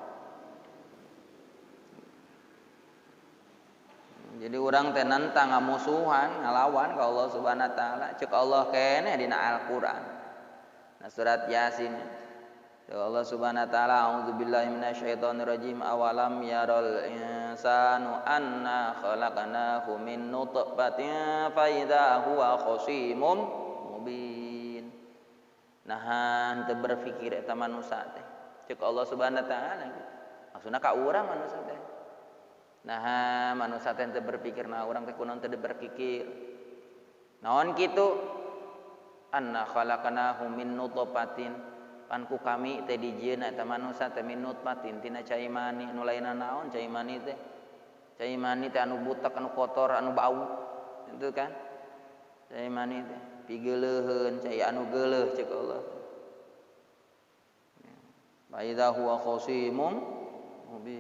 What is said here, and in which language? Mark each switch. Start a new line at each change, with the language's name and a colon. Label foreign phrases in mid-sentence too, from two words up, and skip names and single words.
Sundanese: Jadi urang teh nentang ngamusuhan, ngalawan ka Allah
Arabic: سبحانه وتعالى.
Sundanese: Ceuk Allah keneh dina Al-Qur'an. Nah surat Yasin.
Arabic: الله سبحانه وتعالى أعوذ بالله من الشيطان الرجيم أولم ير الإنسان أنا خلقناه من نطفة فإذا هو خصيم مبين.
Sundanese: Nahan teu berpikir eta manusia teh ceuk Allah
Arabic: سبحانه وتعالى
Sundanese: maksudna ka urang manusia teh nah manusia teh teu berpikir nah urang teh kunaon teu berpikir naon kitu
Arabic: أنا خلقناه من نطفة
Sundanese: pan ku kami teh dijieun eta manusia teh
Arabic: من نطفة
Sundanese: tina cai mani nu lainna naon cai mani teh anu butek anu kotor anu bau itu kan cai mani teh pigeuleuheun cai anu geuleuh ceuk Allah
Arabic: فإذا هو خصيم مبين.